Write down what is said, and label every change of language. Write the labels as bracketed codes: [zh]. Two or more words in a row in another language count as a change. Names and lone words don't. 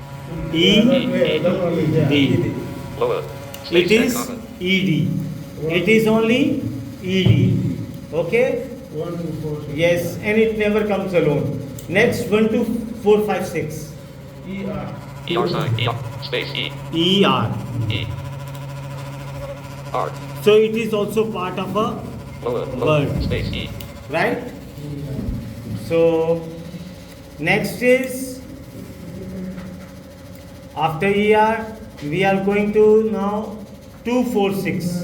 [en] ED. Lower. It Space. is Comma. ED. It is only ED. Okay? 1 to 4. Yes, and it never comes alone. Next, 1 2 4 5 6. ER. ER sign. ER. Space. E. ER. E. R. So it is also part of a Lower. Word. Space. E. right. So next is after ER we are going to now 246.